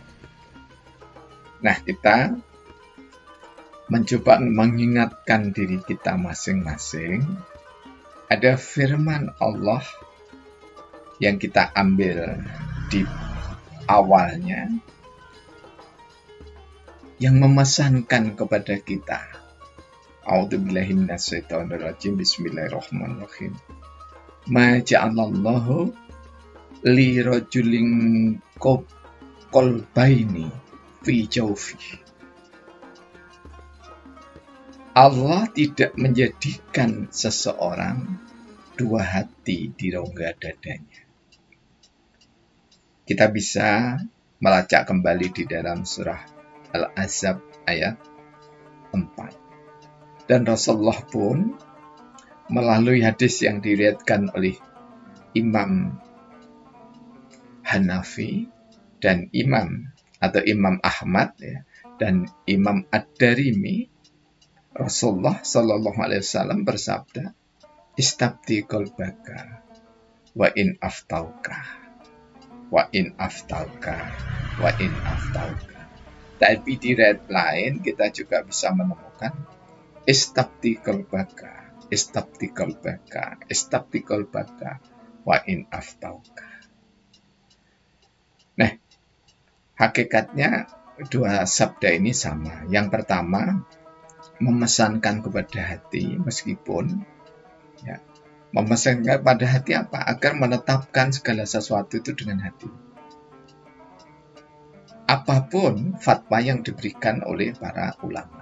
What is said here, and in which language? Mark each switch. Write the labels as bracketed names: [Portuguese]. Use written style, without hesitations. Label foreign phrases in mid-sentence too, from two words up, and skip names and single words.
[Indonesian] Nah, kita mencoba mengingatkan diri kita masing-masing. Ada firman Allah yang kita ambil di awalnya, yang memesankan kepada kita. [Arabic] أعوذ بالله من الشيطان الرجيم. بسم الله الرحمن الرحيم. ما جعل الله لرجل قلبين في جوفه. [Indonesian] Allah tidak menjadikan seseorang dua hati di rongga dadanya. Kita bisa melacak kembali di dalam surah Al-Ahzab ayat 4. Dan Rasulullah pun melalui hadis yang diriwayatkan oleh Imam Hanafi dan Imam Ahmad ya, dan Imam Ad-Darimi, Rasulullah [Arabic] صلى الله عليه وسلم [Indonesian] bersabda, [Arabic] "استفت قلبك وإن أفتوك، وإن أفتوك، وإن أفتوك." [Indonesian] Tapi di riwayat lain kita juga bisa menemukan [Arabic] استفت قلبك، استفت قلبك، استفت قلبك، وإن أفتوك. [Indonesian] Nah, hakikatnya dua sabda ini sama. Yang pertama, memesankan kepada hati, meskipun ya, memesankan pada hati apa? Agar menetapkan segala sesuatu itu dengan hati. Apapun fatwa yang diberikan oleh para ulama.